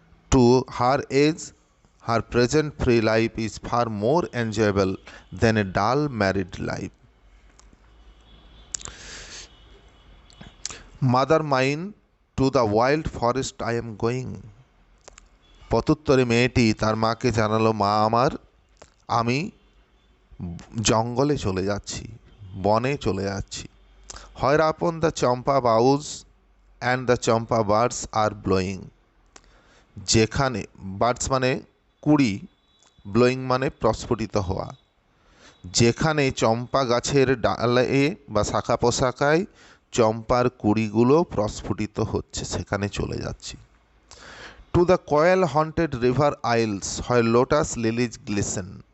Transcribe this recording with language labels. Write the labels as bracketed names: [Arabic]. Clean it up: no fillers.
[English] To her age, her present free life is far more enjoyable than a dull married life. Mother mine, to the wild forest I am going. [Bangla] প্রত্যুত্তরে মেয়েটি তার মাকে জানালো, মা আমার, আমি জঙ্গলে চলে যাচ্ছি, বনে চলে যাচ্ছি। [English] Where upon the champa boughs and the champa birds are blowing. [Bangla] যেখানে বার্ডস মানে কুড়ি, ব্লোয়িং মানে প্রস্ফুটিত হওয়া, যেখানে চম্পা গাছের ডালে বা শাখা পোশাকায় চম্পার কুড়িগুলো প্রস্ফুটিত হচ্ছে, সেখানে চলে যাচ্ছি। [English] To the coil haunted river isles হয় lotus lilies glisten.